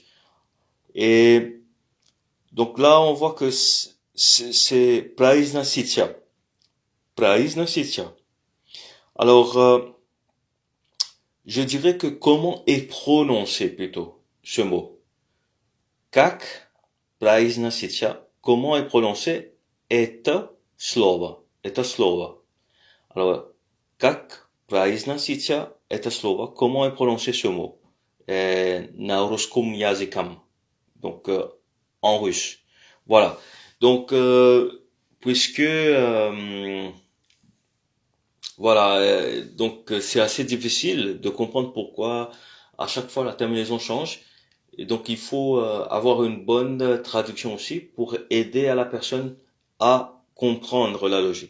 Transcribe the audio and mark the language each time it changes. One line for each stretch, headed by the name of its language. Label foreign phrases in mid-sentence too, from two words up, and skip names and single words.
French: Et donc là, on voit que c'est произносится.
Russian: Произносится.
French: Alors, je dirais que comment est prononcé plutôt ce mot.
Russian: Как произносится,
French: comment est prononcé
Russian: это слово. Это слово. Alors, как произносится это слово,
French: comment est prononcé ce mot.
Russian: На русском языком.
French: Donc en russe. Voilà. Donc puisque voilà, donc c'est assez difficile de comprendre pourquoi à chaque fois la terminaison change. Et donc il faut avoir une bonne traduction aussi pour aider à la personne à comprendre la logique.